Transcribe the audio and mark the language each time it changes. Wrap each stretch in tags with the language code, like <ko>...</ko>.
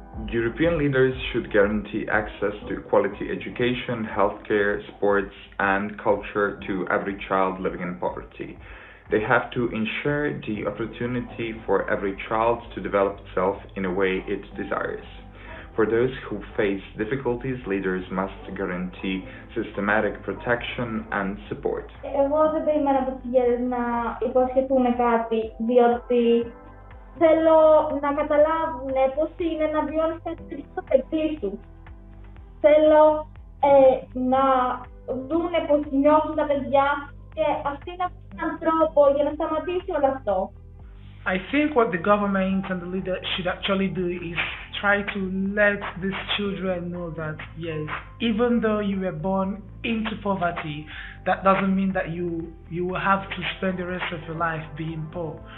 <en>European leaders should guarantee access to quality education, healthcare, sports, and culture to every child living in poverty. They have to ensure the opportunity for every child to develop itself in a way it desires. For those who face difficulties, leaders must guarantee systematic protection and support.</en> <el>Εγώ δεν περίμενα από τις γέρες να υποσχεθούν κάτι, διότι θέλω να καταλάβουν πώς είναι να βιώνεις κάτι τέτοιο στο παιδί σου. Θέλω να δούνε πώς νιώθουν τα παιδιά και αυτοί να βρουν έναν τρόπο για να σταματήσει όλο αυτό.</el> <en>I think what the government and the leader should actually do is try to let these children know that yes, even though you were born into poverty, that doesn't mean that you will have to spend the rest of your life being poor.</en>